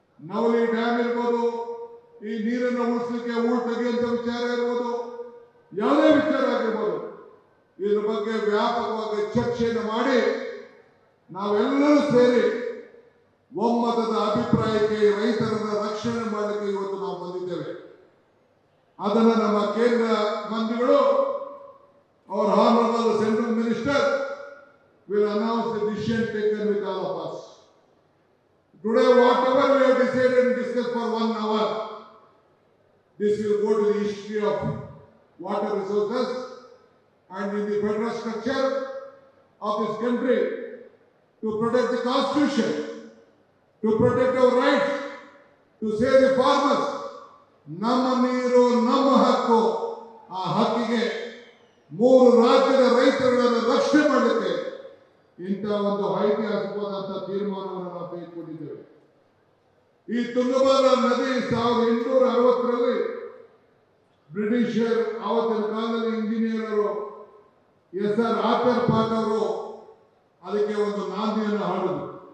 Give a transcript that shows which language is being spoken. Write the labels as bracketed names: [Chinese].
[Kannada] Navali dam ಇರ್ಬೋದು, ಈ ನೀರನ್ನು ಉಳಿಸಲಿಕ್ಕೆ ಹೂಳು ತೆಗೆಯುವಂತ ವಿಚಾರ ಇರ್ಬೋದು, ಯಾವುದೇ ವಿಚಾರ ಆಗಿರ್ಬೋದು, ಇದ್ರ ಬಗ್ಗೆ ವ್ಯಾಪಕವಾಗಿ ಚರ್ಚೆಯನ್ನು ಮಾಡಿ ನಾವೆಲ್ಲರೂ ಸೇರಿ ಒಮ್ಮತದ ಅಭಿಪ್ರಾಯಕ್ಕೆ ರೈತರನ್ನ ರಕ್ಷಣೆ ಮಾಡಲಿಕ್ಕೆ ಇವತ್ತು ನಾವು ಬಂದಿದ್ದೇವೆ. ಅದನ್ನು ನಮ್ಮ ಕೇಂದ್ರ ಮಂತ್ರಿಗಳು, [English] our honorable central minister will announce the decision taken with all of us. Today, whatever we have decided and discussed for 1 hour, this will go to the history of water resources and in the federal structure of this country to protect the constitution, to protect our rights, to save the farmers. [Kannada] ನಮ್ಮ ನೀರು ನಮ್ಮ ಹಕ್ಕು. ಆ ಹಕ್ಕಿಗೆ 3 ರಾಜ್ಯದ ರೈತರುಗಳನ್ನು ರಕ್ಷಣೆ ಮಾಡಲಿಕ್ಕೆ ಇಂಥ ಒಂದು ಐತಿಹಾಸಿಕವಾದಂತಹ ತೀರ್ಮಾನವನ್ನು ನಾವು ತೆಗೆದುಕೊಂಡಿದ್ದೇವೆ. ಈ ತುಂಗಭದ್ರಾ ನದಿ 1860ರಲ್ಲಿ ಬ್ರಿಟಿಷರ್ ಆವತ್ತಿನ ಕಾಲದಲ್ಲಿ ಇಂಜಿನಿಯರ್ SR ಆಪರ್ ಪಾಟ್ ಅವರು ಅದಕ್ಕೆ ಒಂದು ನಾಂದಿಯನ್ನು ಹಾಡಿದರು.